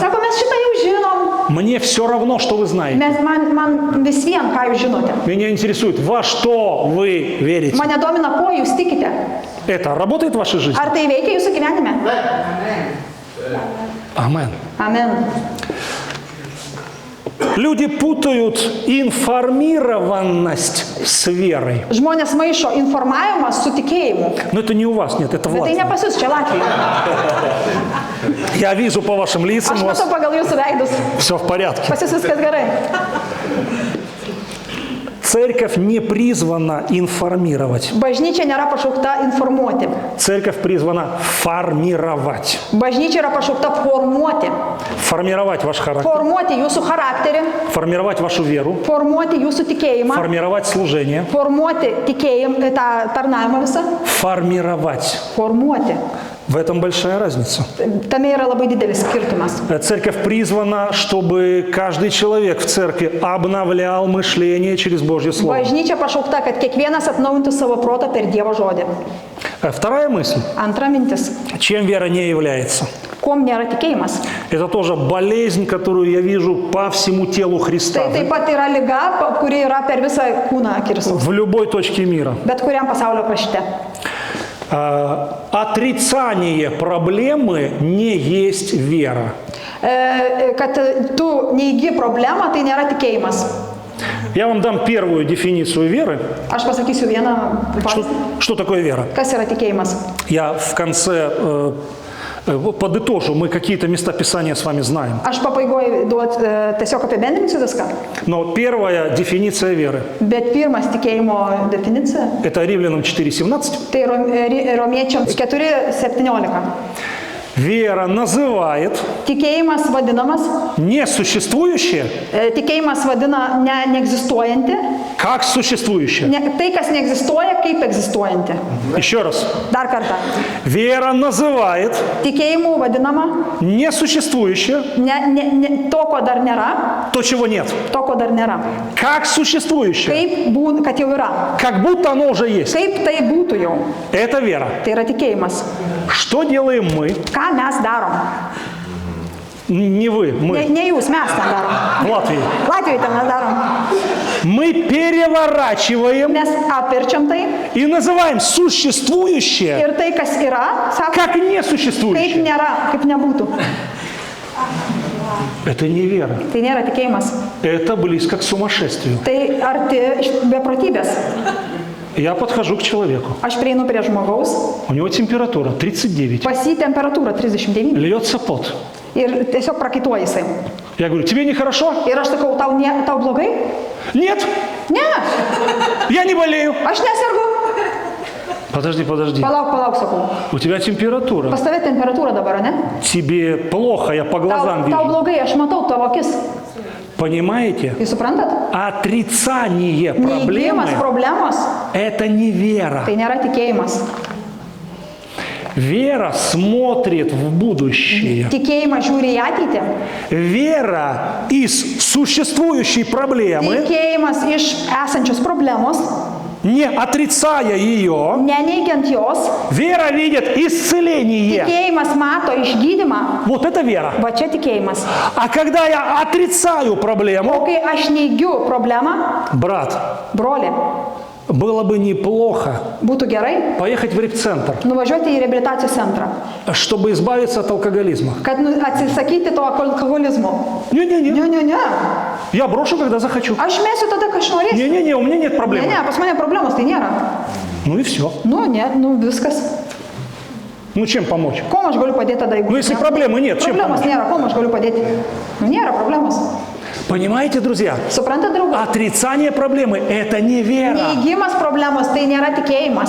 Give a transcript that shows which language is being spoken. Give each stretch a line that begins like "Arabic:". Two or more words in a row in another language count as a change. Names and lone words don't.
Lithuanian: Sako, mes šitą jau žinom.
Russian: Мне все равно, что вы знаете.
Lithuanian: Man vis vien, ką jūs žinote.
Russian: Меня интересует, во что вы верите.
Lithuanian: Mane domina, ko jūs tikite.
Russian: Это работает в вашей жизни?
Lithuanian: Ar tai veikia jūsų gyvenime?
Russian: Амен.
Lithuanian: Amen.
Russian: Люди путают информированность с верой.
Lithuanian: Žmonės maišo informavimą su tikėjimu.
Russian: Но это не у вас, нет, это в
Lithuanian: Bet tai
Russian: Латвии.
Lithuanian: ne pas jūs, čia Latvija.
Russian: Я вижу по вашим лицам,
Lithuanian: Aš
Russian: у вас
Lithuanian: matau pagal jūsų veidus.
Russian: все в порядке.
Lithuanian: Pas jūs viskas gerai.
Russian: Церковь не призвана информировать.
Lithuanian: Bažnyčia nėra pašaukta informuoti.
Russian: Церковь призвана формировать.
Lithuanian: Bažnyčia yra pašaukta formuoti.
Russian: Формировать ваш характер,
Lithuanian: Formuoti jūsų charakterį,
Russian: формировать вашу веру,
Lithuanian: formuoti jūsų tikėjimą,
Russian: формировать служение,
Lithuanian: formuoti tikėjimą, tą tarnavimą visą,
Russian: формировать.
Lithuanian: formuoti.
Russian: В этом большая разница.
Lithuanian: Tame yra labai didelis skirtumas.
Russian: Церковь призвана, чтобы каждый человек в церкви обновлял мышление через Божье Слово.
Lithuanian: Bažnyčia pašaukta, kad kiekvienas atnaujintų savo protą per Dievo žodį.
Russian: Вторая мысль.
Lithuanian: Antra mintis.
Russian: Чем вера не является?
Lithuanian: Kuom nėra tikėjimas?
Russian: Это тоже болезнь, которую я вижу по всему телу Христа.
Lithuanian: Tai taip pat yra liga, kuri yra per visą kūną Kristaus.
Russian: В любой точке мира.
Lithuanian: Bet kuriam pasaulio krašte.
Russian: Отрицание проблемы не есть вера.
Lithuanian: Kad tu neigi problemą, tai nėra tikėjimas.
Russian: Я вам дам первую дефиницию веры.
Lithuanian: Aš pasakysiu vieną
Russian: Что,
Lithuanian: pavyzdį.
Russian: что такое вера?
Lithuanian: Kas yra tikėjimas?
Russian: Я в конце подытожу, мы какие-то места Писания с вами знаем.
Lithuanian: Aš pabaigoju tiesiog apibendrinsiu viską.
Russian: Но первая дефиниция веры,
Lithuanian: Bet pirmas tikėjimo definicija,
Russian: это Римлянам 4:17.
Lithuanian: tai Romiečiams 4:17.
Russian: Вера называет
Lithuanian: Tikėjimas vadinamas,
Russian: несуществующее
Lithuanian: tikėjimas vadina neegzistuojantį,
Russian: как существующее.
Lithuanian: tai, kas neegzistuoja, kaip egzistuojantį.
Russian: Еще раз.
Lithuanian: Dar kartą.
Russian: Вера называет
Lithuanian: Tikėjimu vadinama
Russian: несуществующее,
Lithuanian: to, ko dar nėra,
Russian: то, чего нет,
Lithuanian: to, ko dar nėra.
Russian: как существующее,
Lithuanian: Kaip būna, kad jau yra.
Russian: как будто оно уже есть.
Lithuanian: Kaip tai būtų jau.
Russian: Это вера.
Lithuanian: Tai yra tikėjimas.
Russian: Что делаем мы?
Lithuanian: Ką mes darom?
Russian: Не вы, мы.
Lithuanian: Ne jūs, mes ten darom.
Russian: В Латвии.
Lithuanian: Latvijoje ten mes darom.
Russian: Мы переворачиваем
Lithuanian: Mes apverčiam tai
Russian: и называем существующее
Lithuanian: ir tai, kas yra, sako,
Russian: как
Lithuanian: kaip
Russian: несуществующее.
Lithuanian: nėra, kaip nebūtų.
Russian: Это не вера.
Lithuanian: Tai nėra tikėjimas.
Russian: Это близко к сумасшествию.
Lithuanian: Tai arti beprotybės.
Russian: Я подхожу к человеку.
Lithuanian: Aš prieinu prie žmogaus,
Russian: У него температура 39.
Lithuanian: pas jį temperatūra 39
Russian: Льется пот.
Lithuanian: ir tiesiog prakaituoja jisai.
Russian: Я говорю, тебе нехорошо?
Lithuanian: Ir aš sakau, tau blogai?
Russian: Нет,
Lithuanian: Ne,
Russian: я не болею.
Lithuanian: aš nesergu.
Russian: Подожди.
Lithuanian: Palauk, sakau.
Russian: У тебя температура.
Lithuanian: Pas tave temperatūra dabar, ne?
Russian: Тебе плохо, я по глазам
Lithuanian: Tau
Russian: вижу.
Lithuanian: blogai, aš matau tavo akis.
Russian: Понимаете?
Lithuanian: Jūs suprantat?
Russian: Отрицание проблемы
Lithuanian: Neįgymas problemos,
Russian: – это не вера.
Lithuanian: tai nėra tikėjimas.
Russian: Вера смотрит в будущее.
Lithuanian: Tikėjimas žiūri į ateitį.
Russian: Вера из существующей проблемы,
Lithuanian: Tikėjimas iš esančios problemos,
Russian: не отрицая ее,
Lithuanian: neneigiant jos.
Russian: вера видит исцеление.
Lithuanian: Tikėjimas mato išgydymą.
Russian: Вот это вера.
Lithuanian: Va čia tikėjimas.
Russian: А когда я отрицаю
Lithuanian: O
Russian: проблему,
Lithuanian: kai aš neigiu problemą,
Russian: брат,
Lithuanian: broli,
Russian: было бы неплохо
Lithuanian: būtų gerai
Russian: поехать в репцентр,
Lithuanian: nuvažiuoti į reabilitacijos centrą,
Russian: чтобы избавиться от алкоголизма.
Lithuanian: kad atsisakyti to alkoholizmo.
Russian: Не-не-не,
Lithuanian: Ne.
Russian: я брошу, когда захочу.
Lithuanian: Aš mėsiu tada, kai aš norėsiu.
Russian: Не-не-не, у меня нет проблем.
Lithuanian: Ne, pas mane problemos tai nėra.
Russian: Ну и все.
Lithuanian: Viskas.
Russian: Ну чем помочь?
Lithuanian: Kuo aš galiu padėti tada, jeigu...
Russian: Ну если проблемы нет, чем
Lithuanian: Problemos
Russian: помочь?
Lithuanian: nėra, kuo aš galiu padėti? Nėra problemos.
Russian: Понимаете, друзья?
Lithuanian: Suprantat, draugai?
Russian: Отрицание проблемы – это не вера.
Lithuanian: Neįgymas problemos tai nėra tikėjimas.